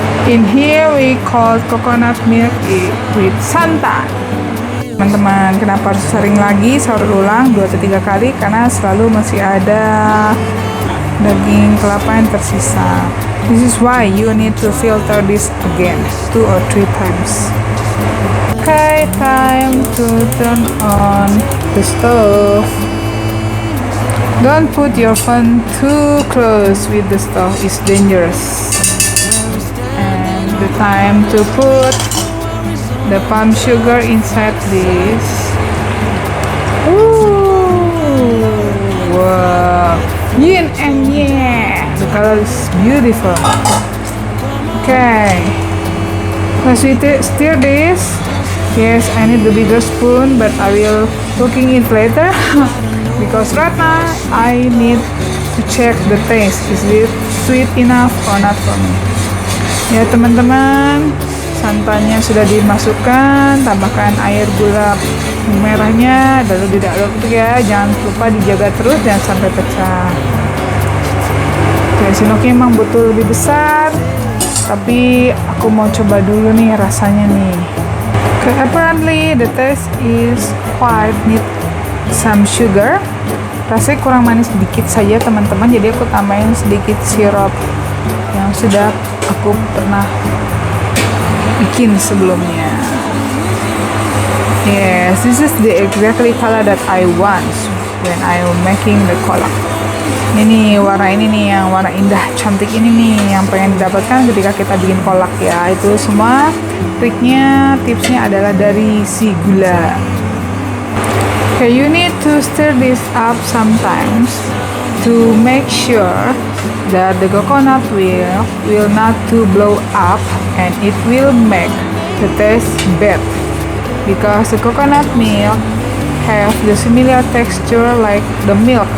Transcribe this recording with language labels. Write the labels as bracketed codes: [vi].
[en] In here we call coconut milk with santan. [id] Teman-teman, kenapa harus sering lagi sahur ulang 2 atau 3 kali? Karena selalu masih ada daging kelapa yang tersisa. [en] This is why you need to filter this again 2 or 3 times. Okay, time to turn on the stove. Don't put your phone too close with the stove, it's dangerous. And the time to put the palm sugar inside this. Ooh, wow, yin and yang. The color is beautiful. Okay, let's stir this. Yes, I need the bigger spoon, but I will cooking it later. Because right now I need to check the taste. Is it sweet enough or not for me? [id] Ya teman-teman, santannya sudah dimasukkan, tambahkan air gula merahnya, lalu diaduk ya. Jangan lupa dijaga terus, jangan sampai pecah. Oke, sinoknya emang butuh lebih besar, tapi aku mau coba dulu nih rasanya nih. [en] Okay, apparently the taste is quite need some sugar. [id] Rasanya kurang manis sedikit saja teman-teman, jadi aku tambahin sedikit sirup yang sudah aku pernah bikin sebelumnya. [en] Yes, this is the exactly color that I want when I am making the kolak. [id] Ini nih, warna ini nih, yang warna indah, cantik ini nih, yang pengen didapatkan ketika kita bikin kolak ya. Itu semua triknya, tipsnya adalah dari si gula. [en] Okay, you need to stir this up sometimes to make sure that the coconut will not to blow up, and it will make the taste bad. Because the coconut milk have the similar texture like the milk.